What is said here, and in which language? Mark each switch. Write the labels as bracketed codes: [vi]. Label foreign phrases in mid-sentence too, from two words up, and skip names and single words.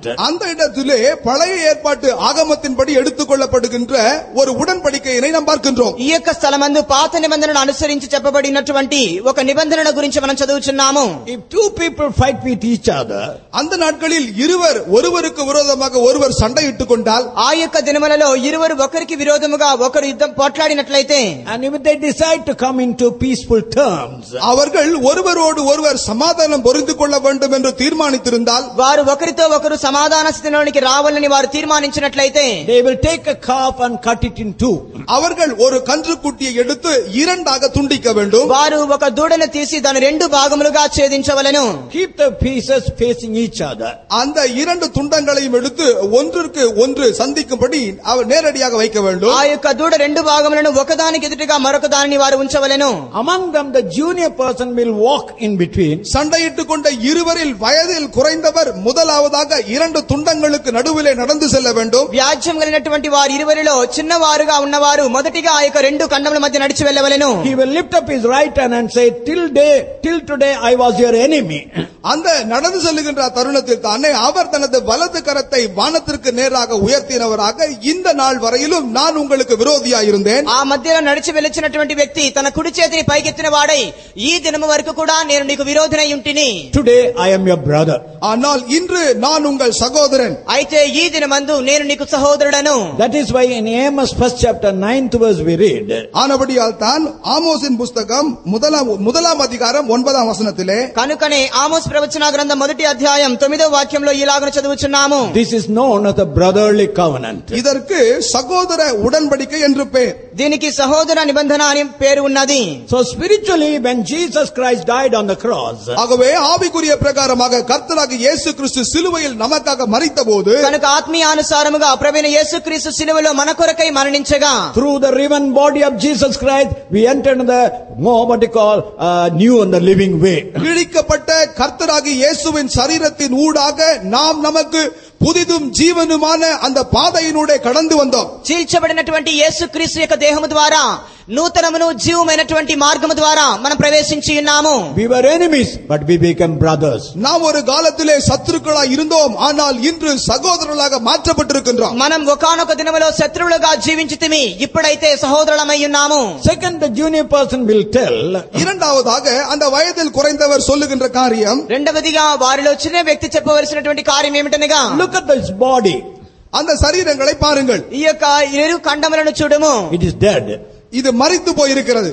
[ta] அந்த இடத்திலே பழைய ஏற்பாட்டு ஆகமத்தின்படி எடுத்துக்கொள்ளப்படுகின்ற ஒரு உடன்படிக்கையை நாம் பார்க்கின்றோம். [te] ఈ యొక్క స్థలమందు పాత నిబంధనను అనుసరించి చెప్పబడినటువంటి ఒక నిబంధన గురించి మనం చదువుచున్నాము. [en] If 2 people fight with each other, [ta] அந்த நாட்களில் இருவர் ஒருவருக்கு விரோதமாக ஒருவர் சண்டையிட்டுக் கொண்டால், [te] ఆ యొక్క దినములలో ఇరువురు ఒకరికి విరోధముగా ఒకరు యుద్ధం పోట్లాడినట్లయితే, [en] and if they decide to come into peaceful terms, [ta] அவர்கள் ஒருவரோடு ஒருவர் சமாதானம் பொருந்திக் கொள்ள வேண்டும் என்று தீர்மானித்திருந்தால், [te] వారు ఒకరితో ఒకరు సమాధాన స్థితిలోనికి రావాలని వారు తీర్మానించినట్లయితే, [en] they will take a calf and cut it in 2. [ta] அவர்கள் ஒரு கன்றுக்குட்டியை எடுத்து 2ஆக துண்டிக்க வேண்டும். [te] వారు ఒక దూడను తీసి దాని 2 భాగములుగా ఛేదించవలెను. [en] Keep the pieces facing each other. [ta] அந்த 2 துண்டங்களையும் எடுத்து ஒன்றுக்கு ஒன்று சந்திக்கும்படி அவர் நேரடியாக வைக்க வேண்டும். [te] ఆ యొక్క దూడ 2 భాగములను ఒకదానికి ఎదురుగా మరొక దానిని వారు ఉంచవలెను. [en] Among them the junior person will walk in between. [ta] சண்டையிட்டுக் கொண்ட இருவரில் வயதில் குறைந்தவர் முதலாவதாக 2 துண்டங்களுக்கு நடுவிலே நடந்து செல்ல வேண்டும். [te] వ్యాజ్యం కలిగినటువంటి వారు ఇరువరిలో చిన్నవారుగా ఉన్నవారు మొదటిగా ఆ యొక్క 2 ఖండముల మధ్య నడిచి వెళ్ళవలెను. [en] He will lift up his right hand and say, till today I was your enemy. [ta] அந்த நடந்து செல்லுகின்ற தருணத்தில் தானே அவர் தனது வலது கரத்தை வானத்திற்கு நேராக உயர்த்தினவராக இந்த நாள் வரையிலும் நான் உங்களுக்கு விரோதியாக இருந்தேன். [te] ఆ మధ్యలో నడిచి వెళ్ళినటువంటి వ్యక్తి తన కుడి చేతిని పైకెత్తిన వాడై ఈ దినము వరకు కూడా నేను నీకు విరోధినై ఉంటిని. [en] Today I am your brother. [ta] ஆனால் இன்று நான் உங்கள் சகோதரன். [te] అయితే ఈ దినమందు నేను నీకు సహోదరుడను. [en] That is why in Amos 1st chapter 9th verse we read, [ta] ஆனபடியால் தான் ஆமோஸின் புத்தகம் முதலாம் அதிகாரம் 9ஆம் வசனத்திலே, [te] కనుకనే ఆమోస్ ప్రవచన గ్రంథం 1వ అధ్యాయం 9వ వాక్యంలో ఇలాగను చదువుచున్నాము. [en] this is known as the brotherly covenant. [ta] இதற்கு சகோதர உடன்படிக்கை என்று பெயர். [te] దీనికి సహోదర నిబంధన అని పేరు ఉన్నది. [en] So spiritually when Jesus Christ died on the cross, [ta] ஆகவே ஆவிக்குரிய பிரகாரமாக கர்த்தராகிய இயேசு கிறிஸ்து சிலுவையில் நமக்காக மரித்தபோது, [te] కనుక ఆత్మీయానుసారముగా ప్రభువైన యేసుక్రీస్తు సిలువలో మన కొరకై మరణించగా, [en] through the riven body of Jesus Christ we entered the what they call new and the living way. [ta] கிழிக்கப்பட்ட கர்த்தராகிய இயேசுவின் சரீரத்தின் ஊடாக நாம் நமக்கு புதிதும் ஜீவனுமான அந்த பாதையினூடே கடந்து வந்தோம். [te] చీల్చబడినటువంటి యేసుక్రీస్తు యొక్క దేహము ద్వారా నూతనమును జీవమైనటువంటి మార్గము ద్వారా మనం ప్రవేశించి ఉన్నాము. [en] We were enemies but we became brothers. [ta] நாம் ஒரு காலத்திலே சத்துருக்களாய் இருந்தோம், ஆனால் இன்று சகோதரர்களாக மாற்றப்பட்டிருக்கின்றோம். [te] మనం ఒకానొక దినములో శత్రువులుగా జీవించితిమి, ఇప్పుడైతే సహోదరులమై ఉన్నాము. [en] Second, the junior person will tell, [ta] இரண்டாவதாக அந்த வயதில் குறைந்தவர் சொல்லுகின்ற காரியம், [te] రెండవదిగా వారిలో చిన్న వ్యక్తి చెప్పవలసినటువంటి కార్యం ఏమిటనగా, [en] look at this body, [ta] அந்த சரீரங்களை பாருங்கள், [te] ఈ యొక్క 2 ఖండములను చూడుము, [en] it is dead, [ta] இது மரித்து போயிருக்கிறது,